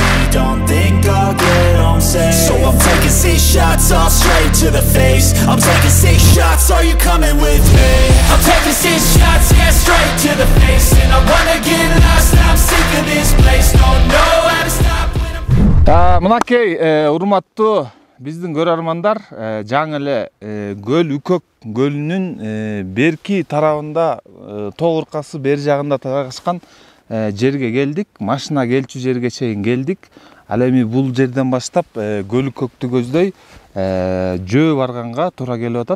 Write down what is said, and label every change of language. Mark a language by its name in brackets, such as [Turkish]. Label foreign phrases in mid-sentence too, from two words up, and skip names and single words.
[English] Don't think I'll get home safe. So I'm taking 6 shots all straight to the face. I'm taking 6 shots, are you coming with me? I'm taking 6 shots, yeah, straight to the face. And I wanna get lost, I'm sick of this place. Don't know how to stop when I'm... [Kyrgyz] Мынакей урматтуу биздин көрөрмандар, жаңы эле көл Үкөк көлүнүн берки тарабында тоо ыркасы бери жагында тарашкан жерге келдик. Машина келчү жерге чейин келдик. Ал эми бул жерден баштап көл Үкөктү көздөй жөө барганга туура келип атат.